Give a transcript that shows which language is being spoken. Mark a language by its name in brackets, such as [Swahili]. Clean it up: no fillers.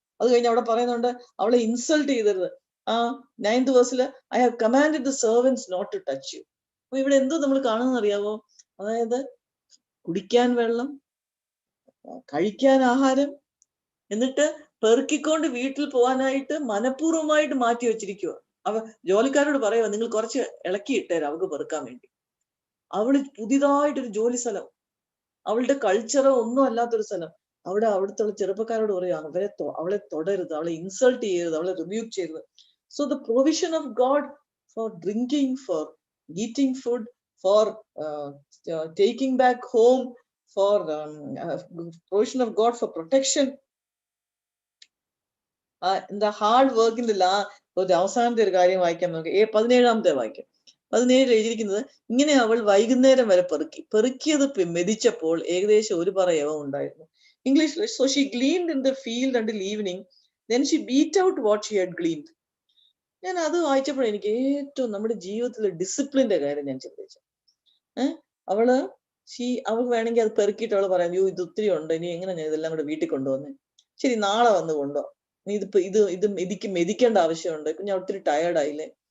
[Malayalam] അത് കഴിഞ്ഞ് അവിടെ പറയുന്നുണ്ട് അവളെ insult ചെയ്തരുത്. [English] 9th verse, I have commanded the servants not to touch you. [Malayalam] അപ്പൊ ഇവിടെ എന്തോ നമ്മൾ കാണുന്നത് അറിയാവോ? അതായത് കുടിക്കാൻ വെള്ളം, കഴിക്കാൻ ആഹാരം, എന്നിട്ട് പെറുക്കിക്കൊണ്ട് വീട്ടിൽ പോകാനായിട്ട് മനഃപൂർവ്വമായിട്ട് മാറ്റി വെച്ചിരിക്കുക. അവ ജോലിക്കാരോട് പറയുക, നിങ്ങൾ കുറച്ച് ഇളക്കി ഇട്ടേരാ അവൾക്ക് പെറുക്കാൻ വേണ്ടി. അവള് പുതിയതായിട്ടൊരു ജോലി സ്ഥലം, അവളുടെ കൾച്ചറോ ഒന്നും അല്ലാത്തൊരു സ്ഥലം. അവിടുത്തെ ചെറുപ്പക്കാരോട് പറയുക, അവളെ തൊടരുത്, അവളെ ഇൻസൾട്ട് ചെയ്യരുത്, അവളെ റിബ്യൂക്ക് ചെയ്യരുത്. [English] so the provision of God for drinking, for eating food, for taking back home, for provision of God for protection, [Malayalam] എന്താ ഹാർഡ് വർക്കിന്റെ ഒരു അവസാനത്തെ ഒരു കാര്യം വായിക്കാൻ നോക്കി. 17ാമത്തെ വാക്യം. 17 എഴുതിയിരിക്കുന്നത് ഇങ്ങനെ, അവൾ വൈകുന്നേരം വരെ പെറുക്കിയത് മെതിച്ചപ്പോൾ ഏകദേശം ഒരു പറ യവം ഉണ്ടായിരുന്നു. [English] ഇംഗ്ലീഷിൽ, so she gleaned in the field until evening, then she beat out what she had gleaned. [Malayalam] ഞാൻ അത് വായിച്ചപ്പോൾ എനിക്ക് ഏറ്റവും നമ്മുടെ ജീവിതത്തിലെ ഡിസിപ്ലിന്റെ കാര്യം ഞാൻ ചിന്തിച്ചു. അവൾക്ക് വേണമെങ്കിൽ അത് പെറുക്കിയിട്ട് അവള് പറയാം, ഇത് ഒത്തിരി ഉണ്ട്, ഇനി എങ്ങനെ ഞാൻ ഇതെല്ലാം കൂടെ വീട്ടിൽ കൊണ്ടുവന്നേ, ശരി നാളെ വന്ന് കൊണ്ടോ, നീ ഇത് മെതിക്കേണ്ട ആവശ്യമുണ്ട്, ഞാൻ ഒത്തിരി ടയേർഡായില്ലേ.